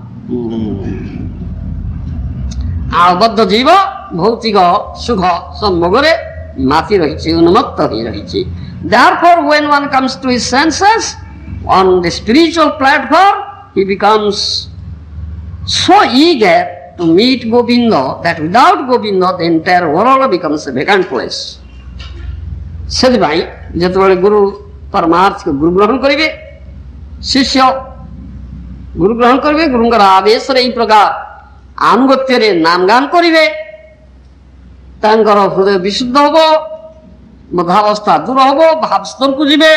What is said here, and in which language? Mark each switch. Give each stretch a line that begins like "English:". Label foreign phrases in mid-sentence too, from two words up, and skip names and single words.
Odia: ଆଉ ବଦ୍ଧ ଜୀବ ଭୌତିକ ସୁଖ ସମ୍ଭୋଗରେ ମାତି ରହିଛି, ଉନ୍ମତ୍ତ ହେଇ ରହିଛି।
English: Therefore, when one comes to his senses on the spiritual platform, he becomes so eager to meet Govinda that without Govinda the entire world becomes a vacant place.
Odia: ସେଥିପାଇଁ ଯେତେବେଳେ ଗୁରୁ ପରମାର୍ଥ ଗୁରୁ ଗ୍ରହଣ କରିବେ, ଶିଷ୍ୟ ଗୁରୁ ଗ୍ରହଣ କରିବେ, ଗୁରୁଙ୍କର ଆଦେଶରେ ଏହି ପ୍ରକାର ଆନୁଗତ୍ୟରେ ନାମ ଗାନ କରିବେ, ତାଙ୍କର ହୃଦୟ ବିଶୁଦ୍ଧ ହବ, ବୋଧାବସ୍ଥା ଦୂର ହବ, ଭାବ ସ୍ତରକୁ ଯିବେ।